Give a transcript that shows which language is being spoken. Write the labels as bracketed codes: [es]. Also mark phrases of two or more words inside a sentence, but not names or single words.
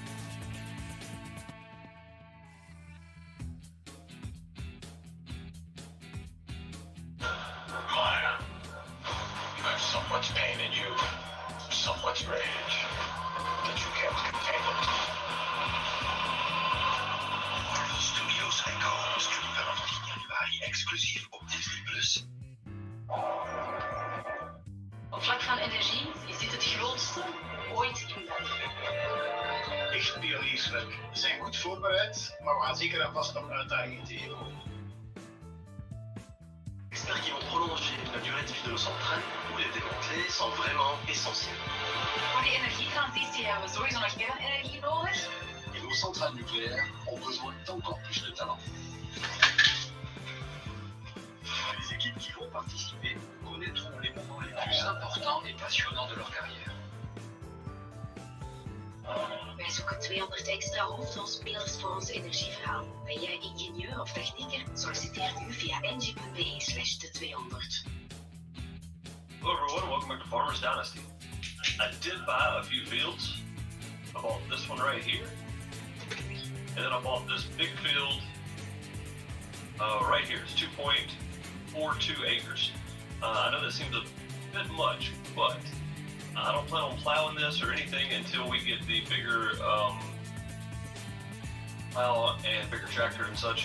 [en] Maya, you have so much pain in you, so much rage, that you can't contain it. [nl] Marvel Studios Records vanaf 10 januari exclusief op Disney+. Op vlak van energie is dit het grootste ooit in België. Echt pionierswerk. We zijn goed voorbereid, maar we gaan zeker en vast nog uitdagingen tegenkomen. [fr] Experts qui vont prolonger la durée de vie de nos centrales ou les démanteler sont vraiment essentiels. [nl] Voor die energietransitie hebben we sowieso nog kernenergie nodig. [fr] Et nos centrales nucléaires ont besoin d'encore plus de talent. Les équipes qui vont participer connaîtront les moments les plus importants et passionnants de leur carrière. [nl] Wij zoeken 200 extra hoofdrolspelers voor ons energieverhaal. Ben jij ingenieur of technieker? Solliciteer nu via engie.be/de200. [en] Hello everyone, welcome back to Farmer's Dynasty. I did buy a few fields. I bought this one right here. And then I bought this big field right here. It's 2.42 acres. I know that seems a bit much, but I don't plan on plowing this or anything until we get the bigger plow and bigger tractor and such.